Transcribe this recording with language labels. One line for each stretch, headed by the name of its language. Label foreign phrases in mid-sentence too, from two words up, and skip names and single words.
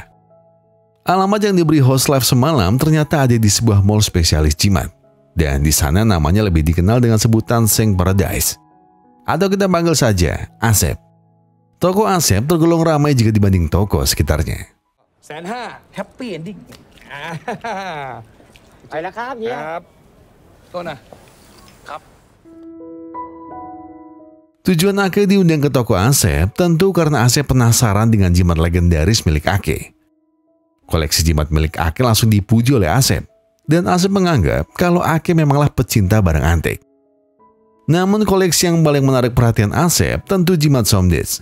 Indonesian: Alamat yang diberi host live semalam ternyata ada di sebuah mall spesialis jimat. Dan di sana namanya lebih dikenal dengan sebutan Seng Paradise. Atau kita panggil saja Asep. Toko Asep tergolong ramai jika dibanding toko sekitarnya.
English: 150,000 happy ending.
Thai: ไปแล้วครับเฮียครับโทษนะครับ
Indonesian: Tujuan Ake diundang ke toko Asep tentu karena Asep penasaran dengan jimat legendaris milik Ake. Koleksi jimat milik Ake langsung dipuji oleh Asep. Dan Asep menganggap kalau Ake memanglah pecinta barang antik. Namun koleksi yang paling menarik perhatian Asep tentu jimat Somdetch.